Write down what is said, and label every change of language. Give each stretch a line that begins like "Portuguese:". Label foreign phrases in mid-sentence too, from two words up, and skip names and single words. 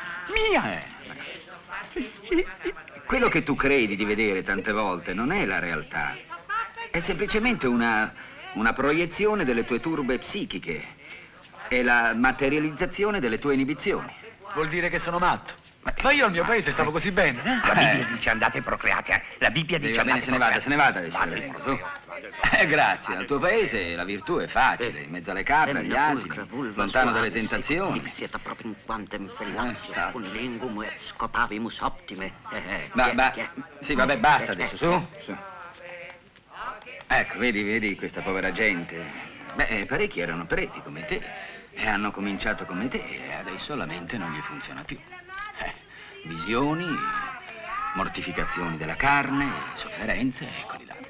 Italian: Quello che tu credi di vedere tante volte non è la realtà, è semplicemente una proiezione delle tue turbe psichiche, è la materializzazione delle tue inibizioni. Vuol dire che sono matto. Ma io al mio paese stavo così bene. La Bibbia dice andate procreate. La Bibbia dice Va bene, andate se ne vada adesso. Grazie, al tuo paese la virtù è facile, in mezzo alle capre, agli asini, lontano dalle tentazioni. Siete proprio
Latin: in quantum fellatio,
Italian: con
Latin: lingum et scopavimus optime.
Italian: Sì, vabbè, basta adesso, su. Ecco, vedi questa povera gente. Beh, parecchi erano preti come te, e hanno cominciato come te, e adesso la mente non gli funziona più. Visioni, mortificazioni della carne, sofferenze, eccoli là.